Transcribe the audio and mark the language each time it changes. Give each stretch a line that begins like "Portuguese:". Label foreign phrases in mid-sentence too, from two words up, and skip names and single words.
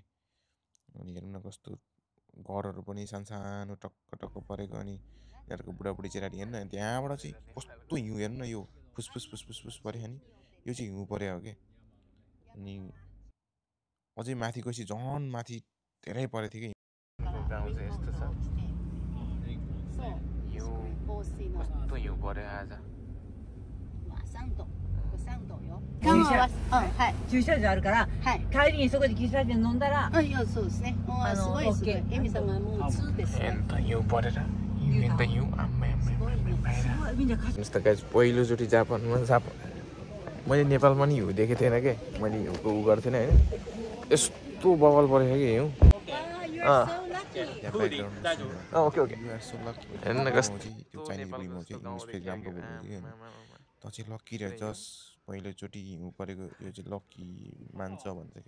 Nepali: अनि हेर्नु न कस्तो घरहरू पनि सानो टक्क टक्क परेको, अनि यिनीहरूको बुढाबुढी चेलाटी हेर्नु न, त्यहाँबाट चाहिँ कस्तो हिउँ हेर्नु न, यो फुसफुस फुसफुस फुस पऱ्यो नि, यो चाहिँ हिउँ पऱ्यो हो क्या। अनि अझै माथि गएपछि झन् माथि धेरै परेको थियो कि। गाउँ चाहिँ यस्तो छ, हिउँ कस्तो हिउँ पऱ्यो आज।
Japanese: 駐車場あるから、帰りにそこで喫茶店飲んだら、そうですね。すごいすごい。エミさんがもう2ですね。
Nepali: हिउँ परेर यस्तो गाइस पहिलोचोटि जापानमा मैले नेपालमा नि हिउँ देखेको थिएन क्या, मैले हिउँको उ गर्थेन होइन, यस्तो बबल परेको कि हिउँ।
English: okay okay
Nepali: हेर्नु न कस्तो त्यो चाइनिज बुढीमा चाहिँ इङ्ग्लिस फेरि राम्रो बोल्नु कि, त चाहिँ लक्की रहेछस् पहिलोचोटि हिउँ परेको, यो चाहिँ लक्की मान्छ भन्छ क्या।